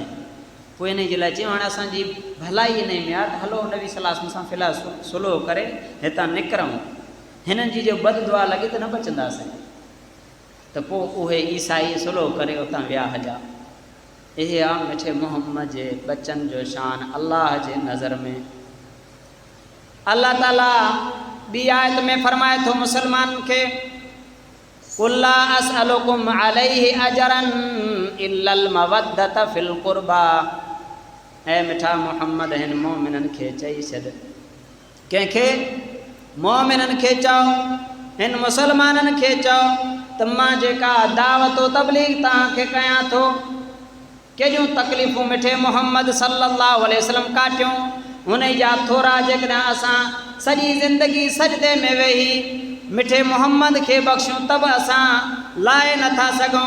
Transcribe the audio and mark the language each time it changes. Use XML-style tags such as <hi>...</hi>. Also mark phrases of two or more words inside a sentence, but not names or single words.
<sd>पोइ इन जे लाइ चयूं हाणे असांजी भलाई इन में आहे त हलो नबी</sd> <ar>صلى الله عليه وسلم</ar> <sd>सां फ़िलहाल सुलह करे हितां निकिरूं, हिननि जी जो बद दुआ लॻे त न बचंदासीं। त पोइ उहे ईसाई सुलह करे उतां विया हलिया। इहे आहे मिठे मोहम्मद जे बचन जो शान अल्लाह जे नज़र में। अल्लाह ताला ॿी आयत में फरमाए थो मुसलमाननि खे,</sd> <ar>قل لا أسألكم عليه أجرا إلا المودة في القربى.</ar> <sd>ऐ मिठा मोहम्मद हिन मोमिननि खे चई छॾ, कंहिंखे मोमिननि खे चओ, हिन मुसलमाननि खे चओ त मां जेका दावत तबलीग तव्हांखे कयां थो, केॾियूं तकलीफ़ूं मिठे मोहम्मद</sd> <ar>صلى الله عليه وسلم</ar> <sd>काटियूं, हुन जा थोरा जेकॾहिं असां सॼी ज़िंदगी सजदे में वेही मिठे मोहम्मद खे बख़्शूं त बि असां लाहे नथा सघूं।</sd>